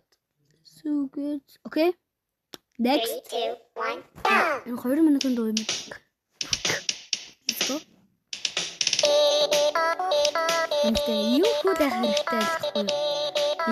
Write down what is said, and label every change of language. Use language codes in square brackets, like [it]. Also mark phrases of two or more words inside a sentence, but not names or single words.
[en] So good. Okay. Next. 3, 2, 1, go! [mn] Энэ 2 минутын дуу юм. [en] Let's go. [mn] Энд юм хүү байх хэрэгтэй байхгүй юу?